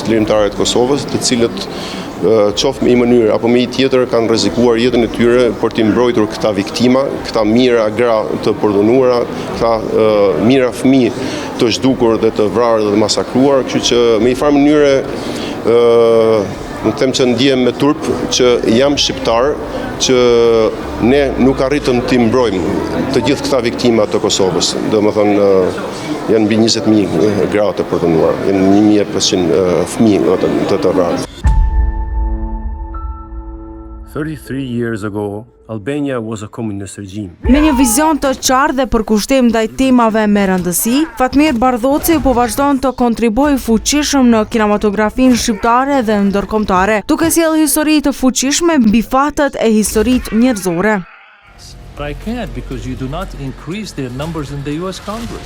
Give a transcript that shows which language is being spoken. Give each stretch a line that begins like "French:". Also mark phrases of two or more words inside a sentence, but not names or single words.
Albanian: lirimtare të Kosovës, të cilët qoftë me një mënyrë apo me një tjetër kanë rrezikuar jetën e tyre për t'i mbrojtur këta viktima, këta mijëra gra të përdhunuara, këta mijëra fëmijë të zhdukur dhe të vrarë dhe të masakruar, kështu që me një farë mënyre nuk them që ndihem me turp që jam shqiptar, që ne nuk arritëm t'i mbrojmë të gjithë këta viktima të Kosovës. Domethënë janë mbi 20.000 gra të përdhunuar, janë 1.500 fëmijë të vrarë.
English: 33 years ago, Albania was a communist regime.
Albanian: Me një vizion të qartë dhe përkushtim ndaj temave me rëndësi, Fatmir Bardhoci po vazhdon të kontribuojë fuqishëm në kinematografinë shqiptare dhe ndërkombëtare, duke sjellë histori të fuqishme mbi fatet e historisë njerëzore.
English: But I can't because you do not increase their numbers in the US Congress.